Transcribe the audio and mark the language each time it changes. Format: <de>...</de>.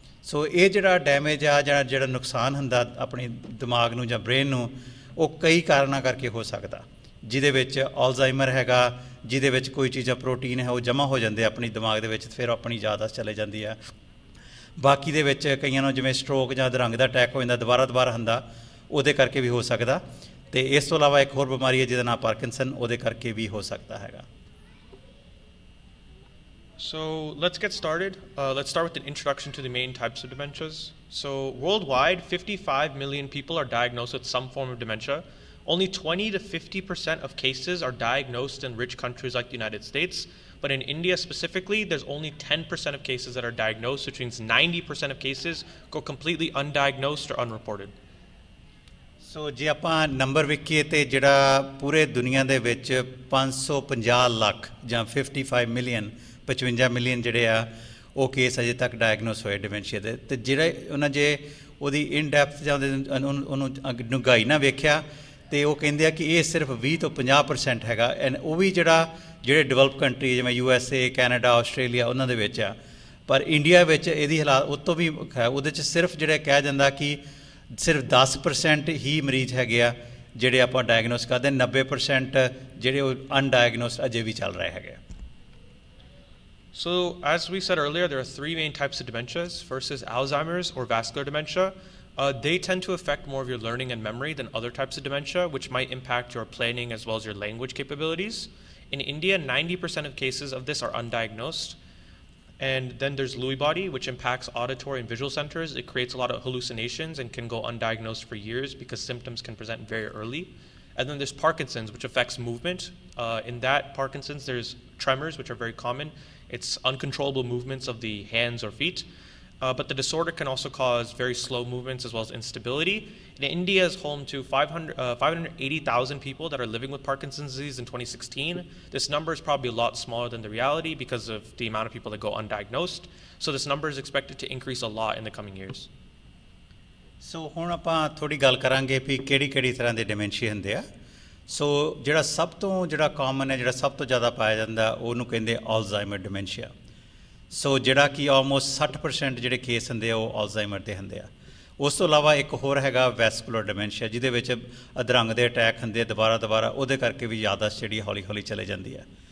<pa>ਸੋ ਇਹ ਜਿਹੜਾ ਡੈਮੇਜ ਆ ਜਾਂ ਜਿਹੜਾ ਨੁਕਸਾਨ ਹੁੰਦਾ ਆਪਣੀ ਦਿਮਾਗ ਨੂੰ ਜਾਂ ਬ੍ਰੇਨ ਨੂੰ ਉਹ ਕਈ ਕਾਰਨਾਂ ਕਰਕੇ ਹੋ ਸਕਦਾ, ਜਿਹਦੇ ਵਿੱਚ ਅਲਜ਼ਾਈਮਰ ਹੈਗਾ, ਜਿਹਦੇ ਵਿੱਚ ਕੋਈ ਚੀਜ਼ਾਂ ਪ੍ਰੋਟੀਨ ਹੈ ਉਹ ਜਮ੍ਹਾਂ ਹੋ ਜਾਂਦੇ ਆਪਣੀ ਦਿਮਾਗ ਦੇ ਵਿੱਚ ਫਿਰ ਆਪਣੀ ਯਾਦਾਸ਼ਤ ਚਲੇ ਜਾਂਦੀ ਹੈ। ਬਾਕੀ ਦੇ ਵਿੱਚ ਕਈਆਂ ਨੂੰ ਜਿਵੇਂ ਸਟ੍ਰੋਕ ਜਾਂ ਅਧਰੰਗ ਦਾ ਅਟੈਕ ਹੋ ਜਾਂਦਾ ਦੁਬਾਰਾ ਹੁੰਦਾ, ਉਹਦੇ ਕਰਕੇ ਵੀ ਹੋ ਸਕਦਾ। ਅਤੇ ਇਸ ਤੋਂ ਇਲਾਵਾ ਇੱਕ ਹੋਰ ਬਿਮਾਰੀ ਹੈ ਜਿਹਦਾ ਨਾਮ ਪਾਰਕਿੰਸਨ, ਉਹਦੇ ਕਰਕੇ ਵੀ ਹੋ ਸਕਦਾ ਹੈਗਾ।</pa> <en>So let's get started. Let's start with an introduction to the main types of dementias. So worldwide, 55 million people are diagnosed with some form of dementia. Only 20 to 50% of cases are diagnosed in rich countries like the United States, But in India specifically, there's only 10% of cases that are diagnosed, which means 90% of cases go completely undiagnosed or unreported.</en> <pa>ਸੋ ਜੇ ਆਪਾਂ number ਵੇਖੀਏ ਤੇ ਜਿਹੜਾ ਪੂਰੇ ਦੁਨੀਆ ਦੇ ਵਿੱਚ 550 ਲੱਖ ਜਾਂ 55 ਮਿਲੀਅਨ 55 ਮਿਲੀਅਨ ਜਿਹੜੇ ਆ ਉਹ ਕੇਸ ਅਜੇ ਤੱਕ ਡਾਇਗਨੋਸ ਹੋਏ ਡਿਮੈਂਸ਼ੀਆ ਦੇ ਤੇ ਜਿਹੜੇ ਉਹਨਾਂ ਜੇ ਉਹਦੀ ਇਨ ਡੈਪਥ ਜਾਂ ਉਹਨੂੰ ਡੂੰਘਾਈ ਨਾ ਵੇਖਿਆ ਤੇ ਉਹ ਕਹਿੰਦੇ ਆ ਕਿ ਇਹ ਸਿਰਫ 20 ਤੋਂ 50% ਹੈਗਾ ਐਂਡ ਉਹ ਵੀ ਜਿਹੜੇ ਡਿਵੈਲਪ ਕੰਟਰੀ ਜਿਵੇਂ USA ਕੈਨੇਡਾ ਆਸਟ੍ਰੇਲੀਆ ਉਹਨਾਂ ਦੇ ਵਿੱਚ ਆ ਪਰ ਇੰਡੀਆ ਵਿੱਚ ਇਹਦੀ ਹਾਲਾਤ ਉਹ ਤੋਂ ਵੀ ਹੈ ਉਹਦੇ 'ਚ ਸਿਰਫ ਜਿਹੜਾ ਕਿਹਾ ਜਾਂਦਾ ਕਿ ਸਿਰਫ 10% ਹੀ ਮਰੀਜ਼ ਹੈਗੇ ਆ ਜਿਹੜੇ ਆਪਾਂ ਡਾਇਗਨੋਸ ਕਰਦੇ 90% ਜਿਹੜੇ ਉਹ ਅਨਡਾਇਗਨੋਸਡ ਅਜੇ ਵੀ ਚੱਲ ਰਹੇ ਹੈਗੇ ਆ</pa> <en>So, as we said earlier, there are three main types of dementias. First is Alzheimer's or vascular dementia. They tend to affect more of your learning and memory than other types of dementia, which might impact your planning as well as your language capabilities. In India, 90% of cases of this are undiagnosed. And then there's Lewy body, which impacts auditory and visual centers. It creates a lot of hallucinations and can go undiagnosed for years because symptoms can present very early. And then there's Parkinson's, which affects movement. In that Parkinson's, there's tremors, which are very common. It's uncontrollable movements of the hands or feet. But the disorder can also cause very slow movements as well as instability. And India is home to 580,000 people that are living with Parkinson's disease in 2016. This number is probably a lot smaller than the reality because of the amount of people that go undiagnosed. So this number is expected to increase a lot in the coming years.</en> <pa>ਸੋ ਹੁਣ ਆਪਾਂ ਥੋੜ੍ਹੀ ਗੱਲ ਕਰਾਂਗੇ ਵੀ ਕਿਹੜੀ ਤਰ੍ਹਾਂ ਦੇ dementia ਹੁੰਦੇ ਆ ਸੋ ਜਿਹੜਾ ਸਭ ਤੋਂ ਜਿਹੜਾ ਕਾਮਨ ਹੈ ਜਿਹੜਾ ਸਭ ਤੋਂ ਜ਼ਿਆਦਾ ਪਾਇਆ ਜਾਂਦਾ ਉਹਨੂੰ ਕਹਿੰਦੇ ਅਲਜ਼ਾਈਮਰ ਡਿਮੈਂਸ਼ੀਆ ਸੋ ਜਿਹੜਾ ਕਿ ਆਲਮੋਸਟ 60% ਜਿਹੜੇ ਕੇਸ ਹੁੰਦੇ ਆ ਉਹ ਅਲਜ਼ਾਈਮਰ ਦੇ ਹੁੰਦੇ ਆ ਉਸ ਤੋਂ ਇਲਾਵਾ ਇੱਕ ਹੋਰ ਹੈਗਾ ਵੈਸਕੂਲਰ ਡਿਮੈਂਸ਼ੀਆ ਜਿਹਦੇ ਵਿੱਚ ਅਧਰੰਗ ਦੇ ਅਟੈਕ ਹੁੰਦੇ ਆ ਦੁਬਾਰਾ ਉਹਦੇ ਕਰਕੇ ਵੀ ਯਾਦਾਸ਼ਤ ਜਿਹੜੀ ਹੌਲੀ ਚਲੇ ਜਾਂਦੀ ਆ</pa>